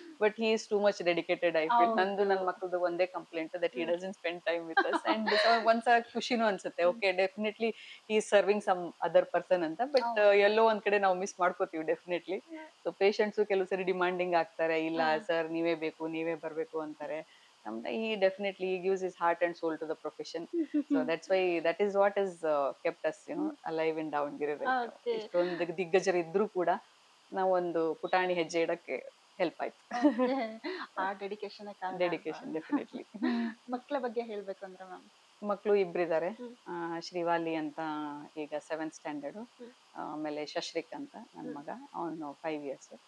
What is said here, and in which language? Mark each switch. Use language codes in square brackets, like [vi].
[en] But he is too much dedicated. I feel [kn] ನಂದು ನನ್ನ ಮಕ್ಕಳದು ಒಂದೇ [en] Complaint, that he doesn't spend time with us. And [kn] ಒಂದ್ಸಲ ಖುಷಿನೂ ಅನ್ಸುತ್ತೆ, [en] Okay definitely he is serving some other person ಅಂತ. [kn] But ಎಲ್ಲೋ ಒಂದ್ ಕಡೆ ನಾವು ಮಿಸ್ ಮಾಡ್ಕೋತೀವಿ ಡೆಫಿನೆಟ್ಲಿ. ಸೊ ಪೇಷಂಟ್ಸು ಕೆಲವು ಸರಿ ಡಿಮಾಂಡಿಂಗ್ ಆಗ್ತಾರೆ, ಇಲ್ಲ ಸರ್ ನೀವೇ ಬೇಕು, ನೀವೇ ಬರ್ಬೇಕು ಅಂತಾರೆ. [en] He definitely gives his heart and soul to the profession. So that's why, that is what has kept us, alive in Davangere. [kn] ಇಷ್ಟೊಂದು ದಿಗ್ಗಜರು ಇದ್ರೂ ಕೂಡ ನಾವೊಂದು ಪುಟಾಣಿ ಹೆಜ್ಜೆ ಇಡಕ್ಕೆ ಹೆಲ್ಪ್ ಆಯ್ತು. ಆ ಡೆಡಿಕೇಶನ್ ಡೆಫಿನೆಟ್ಲಿ. ಮಕ್ಕಳ ಬಗ್ಗೆ ಹೇಳ್ಬೇಕು ಅಂದ್ರೆ ಮ್ಯಾಮ್? ಮಕ್ಕಳು ಇಬ್ರಿದ್ದಾರೆ. ಶ್ರೀವಾಲಿ ಅಂತ ಈಗ 7th ಸ್ಟ್ಯಾಂಡರ್ಡ್. ಆಮೇಲೆ ಶಶ್ರಿಕ್ ಅಂತ ನನ್ನ ಮಗ, ಅವನು 5 years.